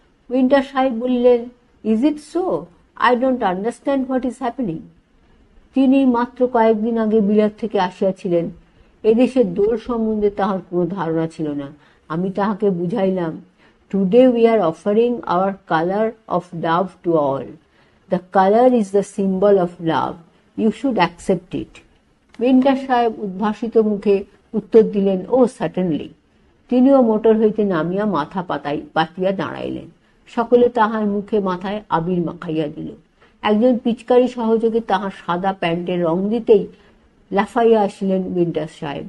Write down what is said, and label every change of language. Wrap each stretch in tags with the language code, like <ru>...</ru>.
<bn>Winter সাহেব বলিলেন,</bn> <en>Is it so? I don't understand what is happening.</en> <bn>তিনি মাত্র কয়েকদিন আগে বিলাত থেকে আসিয়াছিলেন। এদেশের দোল সম্বন্ধে তাহার কোনো ধারণা ছিল না। আমি তাহাকে বুঝাইলাম,</bn> <en>Today we are offering our colour of love to all. The color is the symbol of love. You should accept it.</en> <bn>Winter সাহেব উদ্ভাসিত মুখে উত্তর দিলেন,</bn> <en>Oh certainly.</en> <bn>তিনিও মোটর হইতে নামিয়া মাথা পাতিয়া দাঁড়াইলেন। সকলে তাহার মুখে মাথায় আবির মাখাইয়া দিল। একজন পিচকারি সহযোগী তাহার সাদা প্যান্টের রং দিতেই লাফাইয়া আসিলেন উইন্টার সাহেব।</bn>